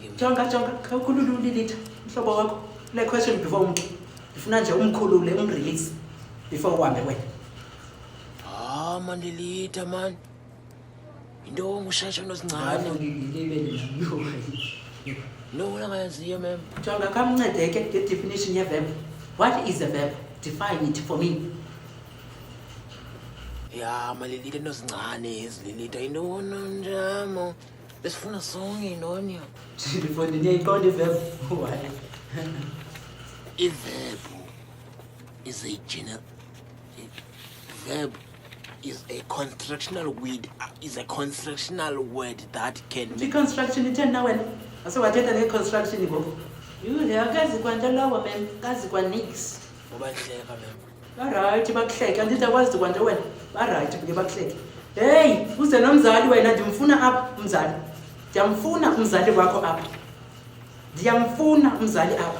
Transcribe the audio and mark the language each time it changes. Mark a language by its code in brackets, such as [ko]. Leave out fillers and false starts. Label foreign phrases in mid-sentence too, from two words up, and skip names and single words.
[xh] Jonga, khawukhulule uLilitha, mhlobo wakho. Le question before umntu. Ndifuna nje umkhulule, umrelease before uhambe wena. [en] Man, Lilitha man. [xh] Into ongushasha nozincane. No, ungayaziyo ma'am. Jonga, kamncedeke [en] the definition [xh] ye-verb. [en] What is a verb? Define it for me. [xh] Lilitha nozincane ezililitha intoni njamo. Besifuna sonke intonya. Ndifundile niyayiqonda i-verb. Why? [en] I-verb is a general. Verb is a constructional word that can make construction [xh] itheni na wena? Asewathetha nge-construction ngoku. Yule akazi kwanto lowo mem, kazi kwa nix. Ubahleka mem. Alright, bakuhleke. Andithi akwazi kwanto wena. Alright, ke bakuhleke. Hey, uze nomzali wena ndimfuna apha umzali. Ndiyamfuna umzali wakho apha. Ndiyamfuna umzali apha.